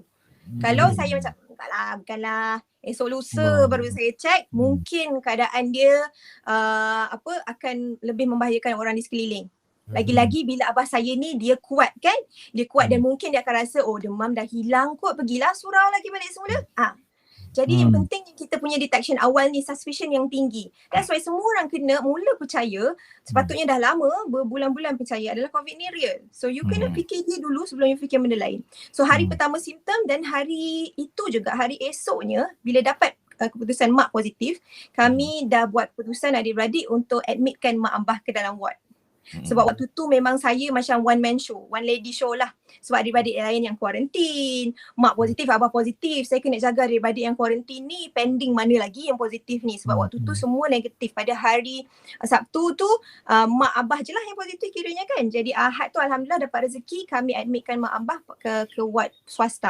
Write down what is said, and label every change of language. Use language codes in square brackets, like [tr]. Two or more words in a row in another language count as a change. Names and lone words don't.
[ms] Kalau saya macam, bukanlah, esok lusa baru saya check, mungkin keadaan dia akan lebih membahayakan orang di sekeliling. Lagi-lagi bila abah saya ni dia kuat kan? Dia kuat dan mungkin dia akan rasa, oh demam dah hilang kot, pergilah surau lagi balik semula. Jadi yang penting kita punya detection awal ni, suspicion yang tinggi. [en] That's why [ms] semua orang kena mula percaya, sepatutnya dah lama, berbulan-bulan percaya adalah COVID ni real. So you kena fikir dia dulu sebelum you fikir benda lain. So hari pertama simptom dan hari itu juga, hari esoknya bila dapat keputusan mak positif, kami dah buat keputusan adik-beradik untuk admitkan mak abah ke dalam ward. Sebab waktu tu memang saya macam [en] one man show, one lady show [ms] lah. Sebab adik-beradik lain yang kuarantin, mak positif, abah positif. Saya kena jaga adik-beradik yang kuarantin ni, pending mana lagi yang positif ni. Sebab waktu tu semua negatif. Pada hari Sabtu tu, mak abah je lah yang positif kiranya kan. Jadi Ahad tu alhamdulillah dapat rezeki, kami admitkan mak abah ke ward swasta.